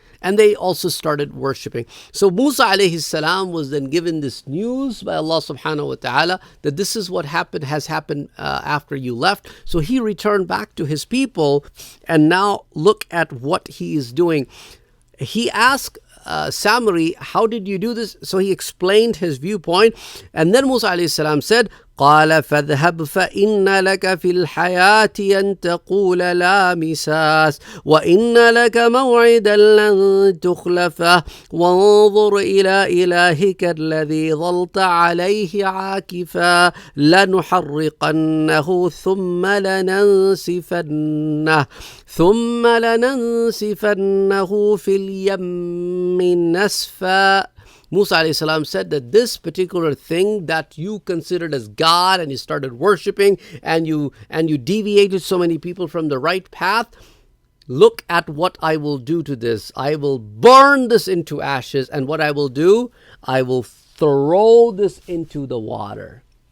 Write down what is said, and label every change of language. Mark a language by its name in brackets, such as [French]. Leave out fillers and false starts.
[English] And they also started worshipping. So Musa alayhi salam was then given this news by Allah subhanahu wa ta'ala that this is what has happened after you left. So he returned back to his people, and now look at what he is doing. He asked Samri, how did you do this? So he explained his viewpoint. And then Musa alayhi salam said, [Arabic] قال فاذهب فإن لك في الحياة أن تقول لا مساس وإن لك موعدا لن تخلفه وانظر إلى إلهك الذي ظلت عليه عاكفا لنحرقنه ثم لننسفنه في اليم نسفا. [English] Musa alayhi salam said that this particular thing that you considered as God, and you started worshiping, and you deviated so many people from the right path, look at what I will do to this. I will burn this into ashes, and what I will do, I will throw this into the water.